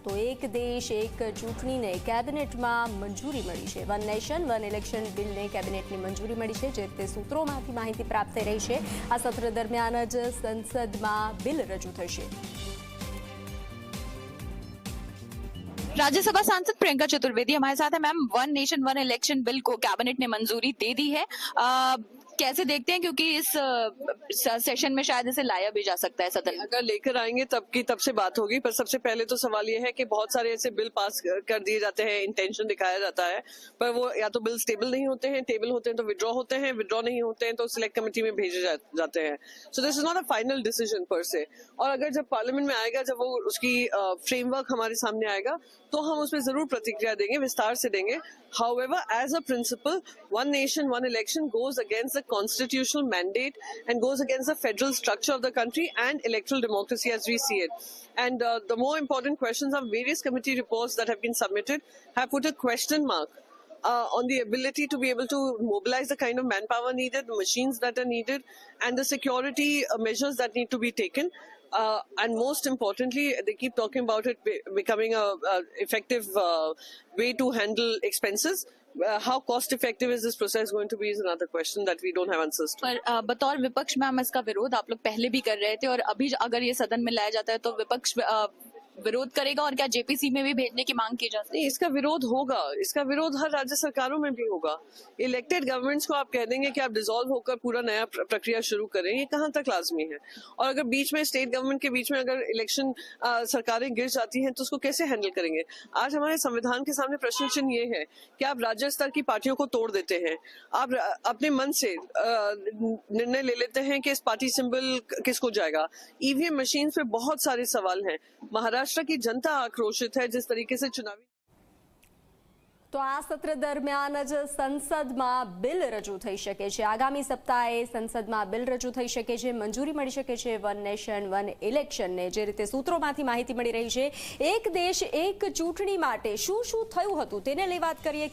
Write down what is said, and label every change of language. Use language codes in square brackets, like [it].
[gu] તો એક દેશ એક ચૂંટણીને કેબિનેટમાં મંજૂરી મળી છે। વન નેશન વન ઇલેક્શન બિલને કેબિનેટની મંજૂરી મળી છે, જે રીતે સૂત્રોમાંથી માહિતી પ્રાપ્ત થઈ રહી છે। આ સત્ર દરમિયાન જ સંસદમાં બિલ રજૂ થશે। [hi] राज्यसभा सांसद प्रियंका चतुर्वेदी हमारे साथ है। Ma'am, one nation one election bill को कैबिनेट ने मंजूरी दे दी है, कैसे देखते हैं, क्योंकि इस सेशन में शायद इसे लाया भी जा सकता है सदन? अगर लेकर आएंगे तब से बात होगी, पर सबसे पहले तो सवाल ये है कि बहुत सारे ऐसे बिल पास कर दिए जाते हैं, इंटेंशन दिखाया जाता है, पर वो या तो बिल स्टेबल नहीं होते हैं, टेबल होते हैं तो विड्रॉ होते हैं, विड्रॉ नहीं होते हैं तो सिलेक्ट कमेटी में भेजे जाते हैं। [en] So this is not a final decision per se. [hi] और अगर जब पार्लियामेंट में आएगा, जब वो उसकी फ्रेमवर्क हमारे सामने आएगा, तो हम उसमें जरूर प्रतिक्रिया देंगे, विस्तार से देंगे। [en] However, as a principle, one nation, one election goes against the constitutional mandate and goes against the federal structure of the country and electoral democracy as we see it. And the more important questions of various committee reports that have been submitted have put a question mark on the ability to be able to mobilize the kind of manpower needed, the machines that are needed, and the security measures that need to be taken. And most importantly, they keep talking about it becoming a effective way to handle expenses. How cost effective is this process going to be is another question that we don't have answers to. [hi] पर बतौर विपक्ष ma'am इसका विरोध आप लोग पहले भी कर रहे थे और अभी अगर ये सदन में लाया जाता है तो विपक्ष विरोध करेगा और क्या जेपीसी में भी भेजने की मांग की जा सकती है? नहीं, इसका विरोध होगा, इसका विरोध हर राज्य सरकारों में भी होगा। इलेक्टेड गवर्नमेंट्स को आप कह देंगे कि आप डिसॉल्व होकर पूरा नया प्रक्रिया शुरू करें, ये कहाँ तक लाजमी है? और अगर बीच में स्टेट गवर्नमेंट के बीच में अगर इलेक्शन सरकारें गिर जाती हैं तो उसको कैसे हैंडल करेंगे? आज हमारे संविधान के सामने प्रश्न चिन्ह ये है कि आप राज्य स्तर की पार्टियों को तोड़ देते हैं, आप अपने मन से निर्णय ले लेते हैं कि इस पार्टी सिंबल किसको जाएगा। ईवीएम मशीन पे बहुत सारे सवाल हैं। महाराष्ट्र की जनता आक्रोशित है जिस तरीके से चुनावी [gu] તો આ સત્ર દરમિયાન જ સંસદમાં બિલ રજૂ થઈ શકે છે। આગામી સપ્તાહે સંસદમાં બિલ રજૂ થઈ શકે છે, મંજૂરી મળી શકે છે વન નેશન વન ઇલેક્શનને। જે રીતે સૂત્રોમાંથી માહિતી મળી રહી છે, એક દેશ એક ચૂંટણી માટે શું શું થયું હતું તેને લઈ વાત કરીએ।